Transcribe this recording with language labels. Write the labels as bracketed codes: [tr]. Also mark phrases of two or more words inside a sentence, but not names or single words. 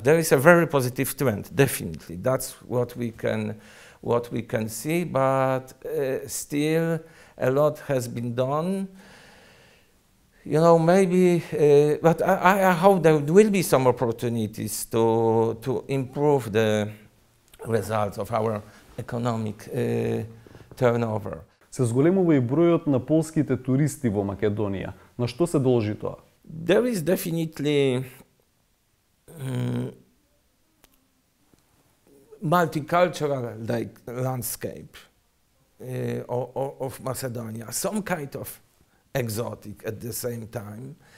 [en] There is a very positive trend, definitely. That's what we can see, but still a lot has been done. You know, maybe, but I hope there will be some opportunities to improve the results of our economic turnover. [mk] Се зголемува и бројот на полските туристи во Македонија. На што се должи тоа? [en] There is definitely multicultural landscape of Macedonia, some kind of exotic at the same time.